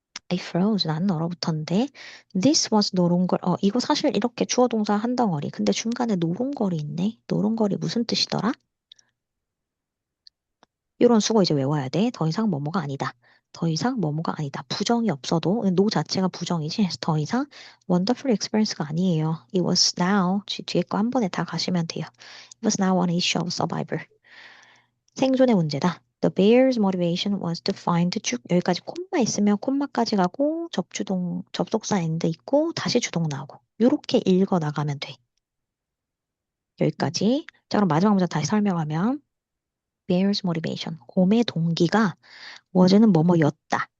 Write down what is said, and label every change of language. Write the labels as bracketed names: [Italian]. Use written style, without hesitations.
[English] I froze [Korean] 나는 얼어붙었는데 [English] This was [Korean] 노롱걸 이거 사실 이렇게 주어 동사 한 덩어리 근데 중간에 노롱걸이 있네. 노롱걸이 무슨 뜻이더라? 이런 수거 이제 외워야 돼. 더 이상 뭐뭐가 아니다. 더 이상 뭐뭐가 아니다. 부정이 없어도 노 자체가 부정이지. 더 이상 [English] wonderful experience [Korean] 가 아니에요. [English] It was now [Korean] 뒤에 거 한 번에 다 가시면 돼요. [English] It was now an issue of survivor. [Korean] 생존의 문제다. [English] The bear's motivation was to find [Korean] 쭉 여기까지 콤마 있으면 콤마까지 가고 접주동 접속사 end 있고 다시 주동 나오고 요렇게 읽어 나가면 돼. 음, 여기까지. 자 그럼 마지막 문장 다시 설명하면 [English] bear's motivation [Korean] 곰의 동기가 was는 뭐뭐였다.